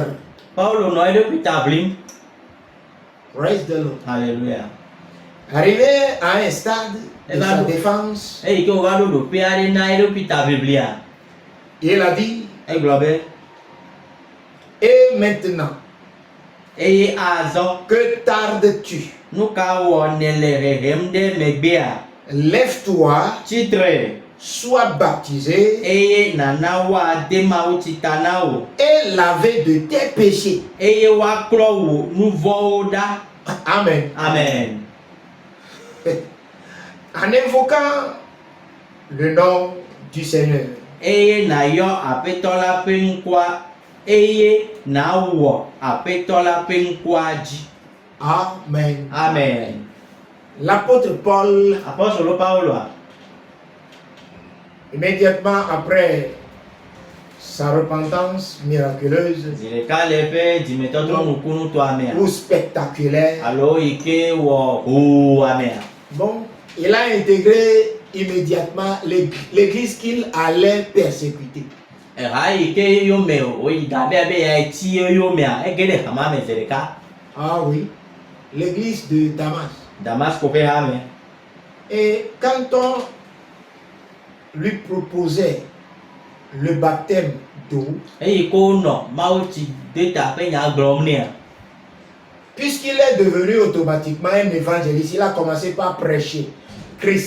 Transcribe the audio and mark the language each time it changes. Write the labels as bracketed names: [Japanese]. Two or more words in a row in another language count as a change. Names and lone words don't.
[Ewe] Paulo nɔ eɖokui ta ʋlim. [English] Praise the Lord. [French] Alléluia. Arrivé à un stade de sa défense, [Ewe] Eyi ke wova ɖo ɖoƒe aɖe na eɖokui ta ʋiʋlia. [French] il a dit, [Ewe] Egblɔ be [French] et maintenant, [Ewe] eye azɔ [French] que tardes-tu? [Ewe] nu ka wɔ ne le hehem ɖe megbea? [French] Lève-toi, [Ewe] Tsitre [French] sois baptisé [Ewe] eye nana woade Mawu tsi ta na wo [French] et lavé de tes péchés. [Ewe] eye woaklɔ wò nu vɔ̃wo ɖa. Amen. Amen. [French] En invoquant le nom du Seigneur, [Ewe] Eye nayɔ Aƒetɔ la ƒe ŋkua eye nawɔ Aƒetɔ la ƒe ŋkua dzi. Amen. Amen. [French] L'apôtre Paul, [Ewe] Apɔstolo Pauloa, [French] immédiatement après sa repentance miraculeuse [Ewe] zi ɖeka le eƒe dzimetɔtrɔ nukunutɔa mea [French] ou spectaculaire, [Ewe] alo yi ke wɔ hoo amea. [French] bon, il a intégré immédiatement l'église qu'il allait persécuter. Ah oui, l'église de Damas. Et quand on lui proposait le baptême d'eau, puisqu'il est devenu automatiquement un évangéliste, il a commencé par prêcher Christ.